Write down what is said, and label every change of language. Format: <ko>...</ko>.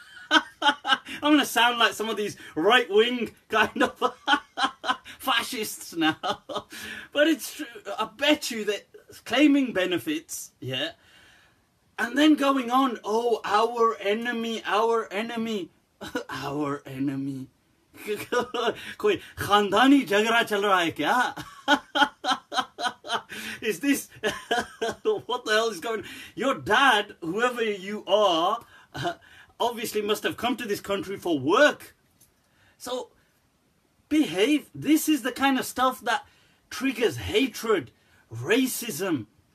<en>I'm going to sound like some of these right-wing kind of fascists now. But it's true. I bet you that claiming benefits, yeah, and then going on, oh, our enemy, our enemy. Our enemy.</en> <hi>कोई खानदानी झगड़ा चल रहा है क्या?</hi> <en>Is this what the hell is going on? Your dad, whoever you are, obviously must have come to this country for work. So behave. This is the kind of stuff that triggers hatred, racism.</en>